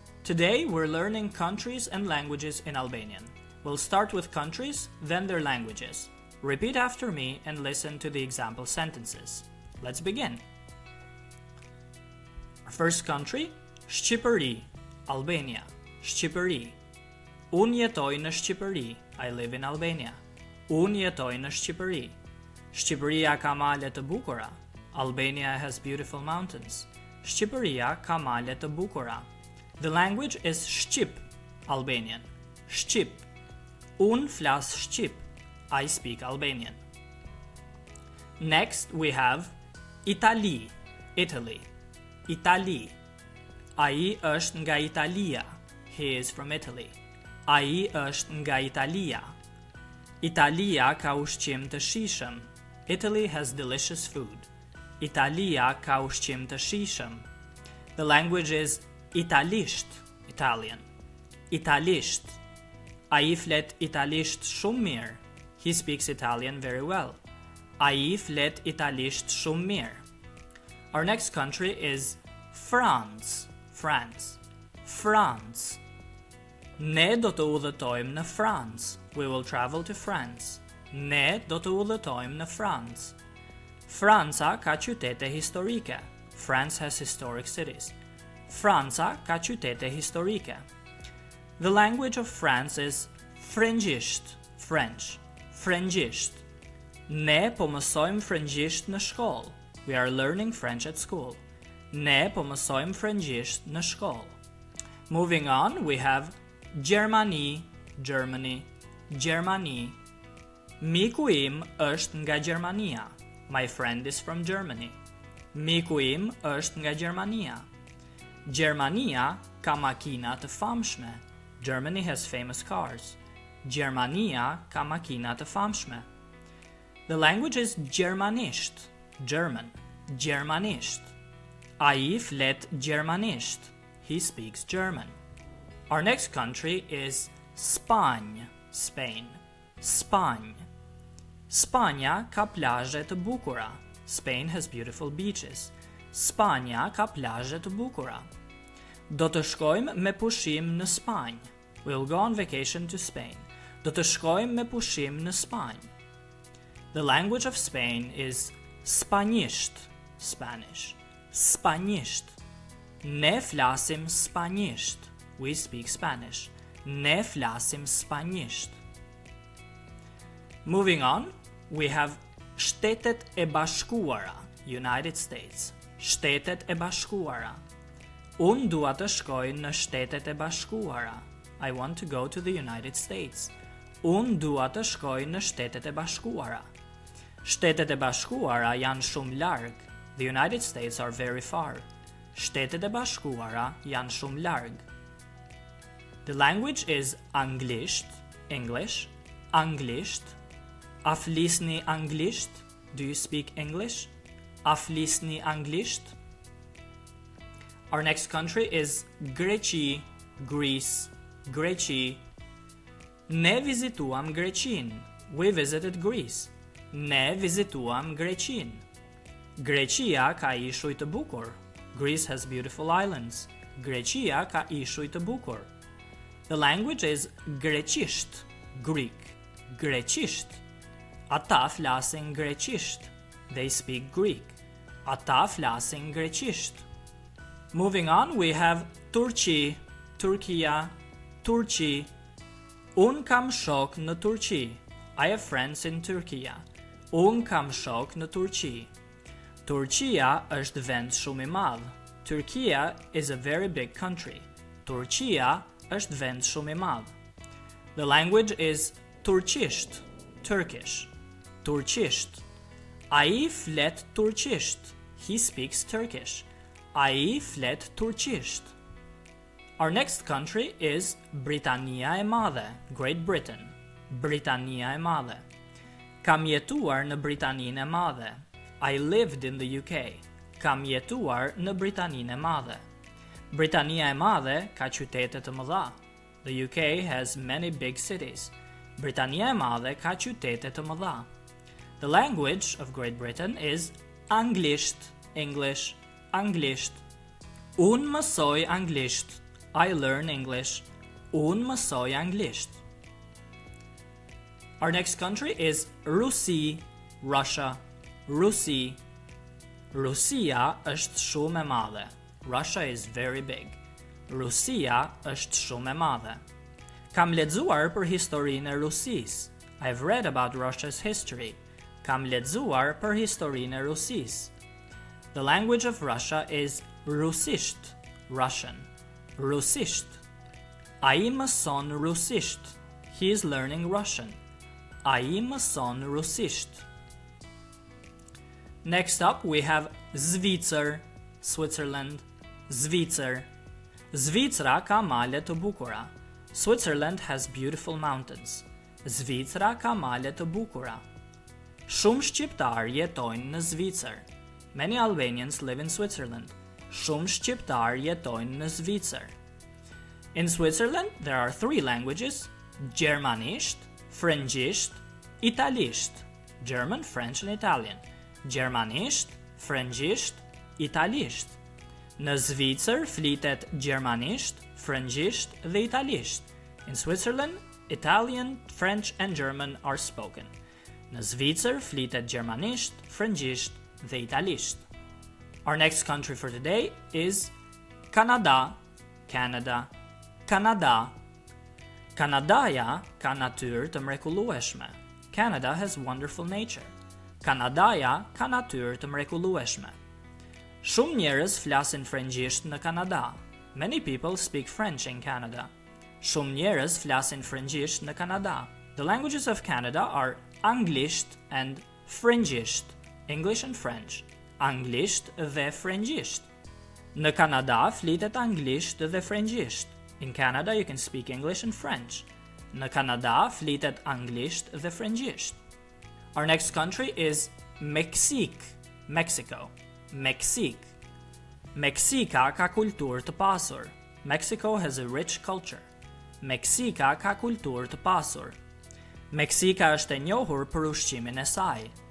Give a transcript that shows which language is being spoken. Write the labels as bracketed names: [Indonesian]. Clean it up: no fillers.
[English] Today we're learning countries and languages in Albanian. We'll start with countries, then their languages. Repeat after me and listen to the example sentences. Let's begin. First country, Shqipëri, Albania, Shqipëri. [Albanian] Unë jetoj në Shqipëri, [English] I live in Albania. [Albanian] Unë jetoj në Shqipëri. Shqipëria ka male të bukura. [English] Albania has beautiful mountains. [Albanian] Shqipëria ka male të bukura. [English] The language is Shqip, Albanian. Shqip. [Albanian] Unë flas Shqip. [English] I speak Albanian. Next we have Itali, Italy. [Albanian] Itali. Ai është nga Italia. [English] He is from Italy. [Albanian] Ai është nga Italia. Italia ka ushqim të shijshëm. [English] Italy has delicious food. [Albanian] Italia ka ushqim të shijshëm. [English] The language is Italisht, Italian. [Albanian] Italisht. Ai flet italisht shumë mirë. [English] He speaks Italian very well. [Albanian] Ai flet italisht shumë mirë. [English] Our next country is France, France. France. [Albanian] Ne do të udhëtojmë në France. [English] We will travel to France. [Albanian] Ne do të udhëtojmë në France. Franca ka qytete historike. [English] France has historic cities. [Albanian] Franca ka qytete historike. [English] The language of France is Frëngjisht, French. [Albanian] Frëngjisht. Ne po mësojmë frëngjisht në shkollë. [English] We are learning French at school. [Albanian] Ne po mësojmë frëngjisht në shkollë. [English] Moving on, we have Gjermani, Germany, Gjermani. [Albanian] Miku im është nga Gjermania. [English] My friend is from Germany. [Albanian] Miku im është nga Gjermania. Gjermania ka makina të famshme. [English] Germany has famous cars. [Albanian] Gjermania ka makina të famshme. [English] The language is Gjermanisht, German. Gjermanisht. [Albanian] Ai flet Gjermanisht. [English] He speaks German. Our next country is Spanjë, Spain. [Albanian] Spanjë. Spanja ka plazhe të bukura. [English] Spain has beautiful beaches. [Albanian] Spanja ka plazhe të bukura. Do të shkojmë me pushim në Spanjë. [English] We'll go on vacation to Spain. [Albanian] Do të shkojmë me pushim në Spanjë. [English] The language of Spain is Spanjisht, Spanish. [Albanian] Spanjisht. Ne flasim Spanjisht. [English] We speak Spanish. [Albanian] Ne flasim Spanjisht. [English] Moving on, we have Shtetet e Bashkuara, United States. [Albanian] Shtetet e Bashkuara. Unë dua të shkoj në Shtetet e Bashkuara. [English] I want to go to the United States. [Albanian] Unë dua të shkoj në Shtetet e Bashkuara. Shtetet e Bashkuara janë shumë larg. [English] The United States are very far. [Albanian] Shtetet e Bashkuara janë shumë larg. [English] The language is Anglisht, English. [Albanian] Anglisht. A flisni anglisht? [English] Do you speak English? [Albanian] A flisni anglisht? [English] Our next country is Greqi, Greece, Greqi. [Albanian] Ne vizituam Greqin. [English] We visited Greece. [Albanian] Ne vizituam Greqin. Greqia ka ishuj të bukur. [English] Greece has beautiful islands. [Albanian] Greqia ka ishuj të bukur. [English] The language is Greqisht, Greek. [Albanian] Greqisht. Ata flasin Greqisht. [English] They speak Greek. [Albanian] Ata flasin Greqisht. [English] Moving on, we have Turqi, Turkia, Turqi. [Albanian] Unë kam shok në Turqi. [English] I have friends in Turkia. [Albanian] Unë kam shok në Turqi. Turqia është vend shumë i madh. [English] Turkia is a very big country. [Albanian] Turqia është vend shumë i madh. [English] The language is Turqisht, Turkish. [Albanian] Turqisht. Ai flet Turqisht. [English] He speaks Turkish. [Albanian] Ai flet Turqisht. [English] Our next country is Britania e Madhe, Great Britain. [Albanian] Britania e Madhe. Kam jetuar në Britaninë e Madhe. [English] I lived in the UK. [Albanian] Kam jetuar në Britaninë e Madhe. Britania e Madhe ka qytete të mëdha. [English] The UK has many big cities. [Albanian] Britania e Madhe ka qytete të mëdha. [English] The language of Great Britain is Anglisht, English, Anglisht. [Albanian] Unë mësoj anglisht. [English] I learn English. [Albanian] Unë mësoj anglisht. [English] Our next country is Rusi, Russia. [Albanian] Rusi. Rusia është shumë e madhe. [English] Russia is very big. [Albanian] Rusia është shumë e madhe. Kam lexuar për historinë e Rusisë. [English] I've read about Russia's history. [Albanian] Kam lexuar për historinë e Rusisë. [English] The language of Russia is Rusisht, Russian. [Albanian] Rusisht. Ai mëson Rusisht. [English] He is learning Russian. [Albanian] Ai mëson Rusisht. [English] Next up we have Zvicër, Switzerland. [Albanian] Zvicër. Zvicra ka male të bukura. [English] Switzerland has beautiful mountains. [Albanian] Zvicra ka male të bukura. Shumë shqiptar jetojnë në Zvicër. [English] Many Albanians live in Switzerland. [Albanian] Shumë shqiptar jetojnë në Zvicër. [English] In Switzerland there are 3 languages: Gjermanisht, Frëngjisht, Italisht. German, French and Italian. [Albanian] Gjermanisht, Frëngjisht, Italisht. Në Zvicër flitet Gjermanisht, Frëngjisht dhe Italisht. [English] In Switzerland, Italian, French and German are spoken. [Albanian] Në Zvicër flitet Gjermanisht, Frëngjisht dhe Italisht. [English] Our next country for today is Canada, Canada. Canada. [Albanian] Kanadaja ka natyrë të mrekullueshme. [English] Canada has wonderful nature. [Albanian] Kanadaja ka natyrë të mrekullueshme. Shumë njerëz flasin frëngjisht në Kanada. [English] Many people speak French in Canada. [Albanian] Shumë njerëz flasin frëngjisht në Kanada. [English] The languages of Canada are Anglisht and Frëngjisht, English and French. [Albanian] Anglisht dhe Frëngjisht. Në Kanada flitet Anglisht dhe Frëngjisht. [English] In Canada you can speak English and French. [Albanian] Në Kanada flitet Anglisht dhe Frëngjisht. [English] Our next country is Mexique, Mexico. Mexique. [Albanian] Meksika ka kulturë të pasur. [English] Mexico has a rich culture. [Albanian] Meksika ka kulturë të pasur. Meksika është e njohur për ushqimin e saj.